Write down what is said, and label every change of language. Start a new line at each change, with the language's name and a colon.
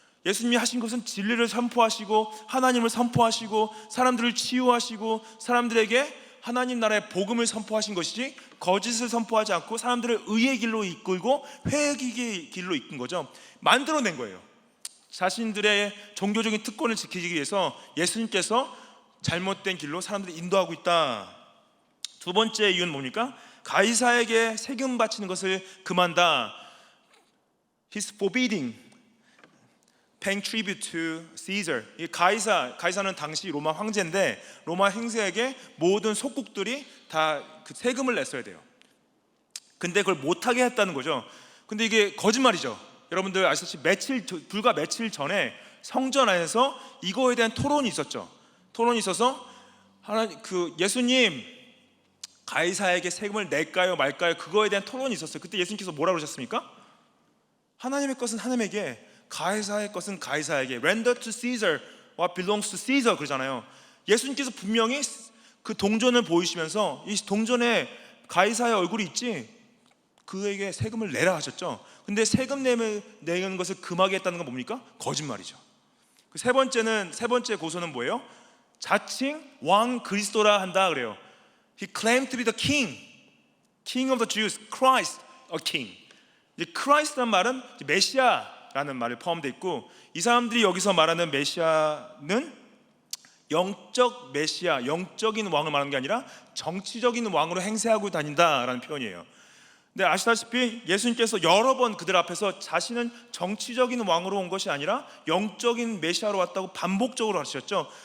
Korean: 예수님이 하신 것은 진리를 선포하시고 하나님을 선포하시고 사람들을 치유하시고 사람들에게 하나님 나라의 복음을 선포하신 것이지, 거짓을 선포하지 않고 사람들을 의의 길로 이끌고 회개의 길로 이끈 거죠. 만들어낸 거예요. 자신들의 종교적인 특권을 지키기 위해서 예수님께서 잘못된 길로 사람들을 인도하고 있다. 두 번째 이유는 뭡니까? 가이사에게 세금 바치는 것을 금한다.
English: He's forbidding paying tribute to Caesar.
Korean: 이 가이사는 당시 로마 황제인데 로마 행세에게 모든 속국들이 다 그 세금을 냈어야 돼요. 근데 그걸 못하게 했다는 거죠. 근데 이게 거짓말이죠. 여러분들 아시다시피 불과 며칠 전에 성전 안에서 이거에 대한 토론이 있었죠. 토론이 있어서 예수님 가이사에게 세금을 낼까요 말까요, 그거에 대한 토론이 있었어요. 그때 예수님께서 뭐라고 그러셨습니까? 하나님의 것은 하나님에게, 가이사의 것은 가이사에게,
English: render to Caesar what belongs to Caesar
Korean: 그러잖아요. 예수님께서 분명히 그 동전을 보이시면서 이 동전에 가이사의 얼굴이 있지, 그에게 세금을 내라 하셨죠. 근데 세금 내는 것을 금하게 했다는 건 뭡니까? 거짓말이죠. 그 세 번째 고소는 뭐예요? 자칭 왕 그리스도라 한다 그래요.
English: He claimed to be the king of the Jews, Christ, a king.
Korean: 이제 Christ란 말은 메시아라는 말이 포함되어 있고, 이 사람들이 여기서 말하는 메시아는 영적 메시아, 영적인 왕을 말하는 게 아니라 정치적인 왕으로 행세하고 다닌다라는 표현이에요. 근데 아시다시피 예수님께서 여러 번 그들 앞에서 자신은 정치적인 왕으로 온 것이 아니라 영적인 메시아로 왔다고 반복적으로 하셨죠.